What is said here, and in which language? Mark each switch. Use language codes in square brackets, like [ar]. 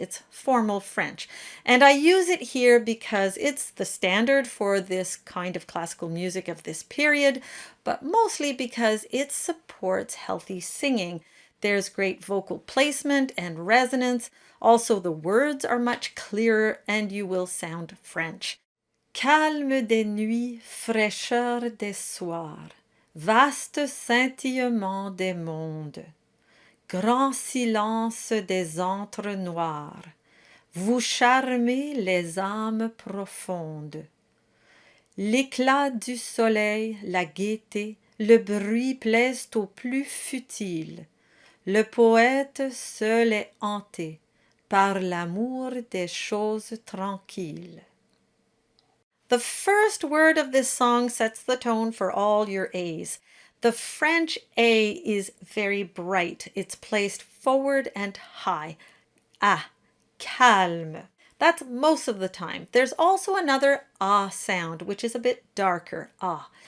[en] It's formal French. And I use it here because it's the standard for this kind of classical music of this period, but mostly because it supports healthy singing. There's great vocal placement and resonance. Also, the words are much clearer and you will sound French. [fr] Calme des nuits, fraîcheur des soirs. Vaste scintillement des mondes, grand silence des antres noirs, vous charmez les âmes profondes. L'éclat du soleil, la gaieté, le bruit plaisent aux plus futiles. Le poète seul est hanté par l'amour des choses tranquilles. [en] The first word of this song sets the tone for all your A's. The French A is very bright. It's placed forward and high. Ah, calme. That's most of the time. There's also another ah sound, which is a bit darker. Ah.